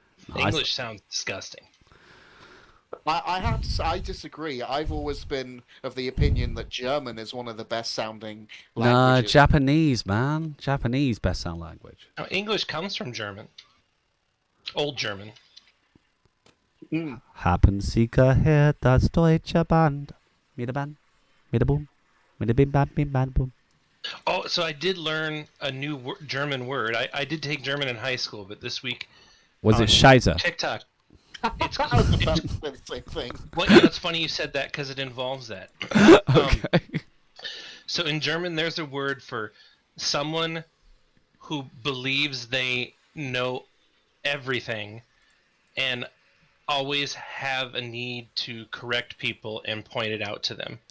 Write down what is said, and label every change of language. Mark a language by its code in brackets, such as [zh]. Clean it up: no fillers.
[en] Nice. English sounds disgusting. I have to say, I disagree. I've always been of the opinion that German is one of the best sounding Nah, languages. Japanese, man. Japanese best sound language. No, English comes from German. Old German. [de] Haben Sie gehört das deutsche Band? Mit der Band, mit der Boom, mit der Bim Bam Bim Bam Boom. [en] Oh, so I did learn a new German word. I did take German in high school, but this week Was it Scheiße? TikTok. It's, I was about to say the same thing. well, it's funny you said that because it involves that. Okay. So in German, there's a word for someone who believes they know everything and always have a need to correct people and point it out to them.